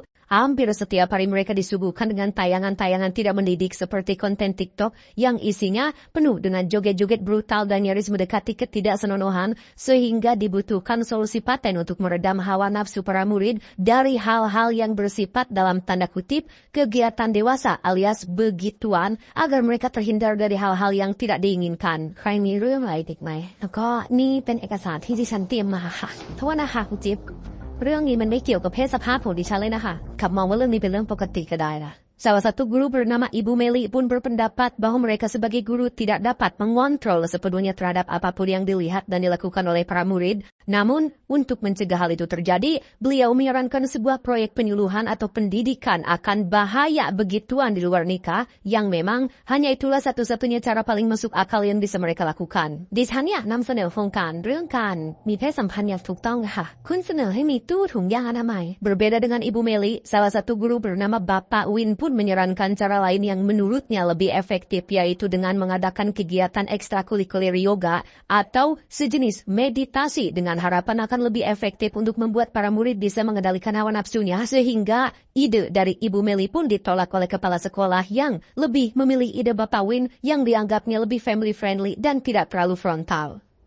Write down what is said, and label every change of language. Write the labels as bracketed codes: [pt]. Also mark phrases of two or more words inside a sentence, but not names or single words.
[id] Hampir setiap hari mereka disuguhkan dengan tayangan-tayangan tidak mendidik seperti konten TikTok yang isinya penuh dengan joget-joget brutal dan nyaris mendekati ketidaksenonohan, sehingga dibutuhkan solusi paten untuk meredam hawa nafsu para murid dari hal-hal yang bersifat dalam tanda kutip kegiatan dewasa alias begituan agar mereka terhindar dari hal-hal yang tidak diinginkan. [th] ใครมีเรื่องอะไรเด็กไหมแล้วก็นี่เป็นเอกสารที่ดิฉันเตรียมมาค่ะโทษนะคะคุณจิ๊บ เรื่องนี้มันไม่เกี่ยวกับเพศสภาพของดิฉันเลยนะคะขับมองว่าเรื่องนี้เป็นเรื่องปกติก็ได้ล่ะ [id] Salah satu guru bernama Ibu Meli pun berpendapat bahwa mereka sebagai guru tidak dapat mengontrol sepenuhnya terhadap apapun yang dilihat dan dilakukan oleh para murid. Namun, untuk mencegah hal itu terjadi, beliau menyarankan sebuah proyek penyuluhan atau pendidikan akan bahaya begituan di luar nikah, yang memang hanya itulah satu-satunya cara paling masuk akal yang bisa mereka lakukan. [th] ดิฉันอยากนำเสนอโครงการเรื่องการมีเพศสัมพันธ์อย่างถูกต้องค่ะคุณเสนอให้มีตู้ถุงยาง [id] อนามัย Berbeda dengan Ibu Meli, salah satu guru bernama Bapak Win pun menyarankan cara lain yang menurutnya lebih efektif, yaitu dengan mengadakan kegiatan ekstrakurikuler yoga atau sejenis meditasi dengan harapan akan lebih efektif untuk membuat para murid bisa mengendalikan hawa nafsunya, sehingga ide dari Ibu Meli pun ditolak oleh kepala sekolah yang lebih memilih ide Bapak Win yang dianggapnya lebih [en] family friendly [id] dan tidak terlalu frontal.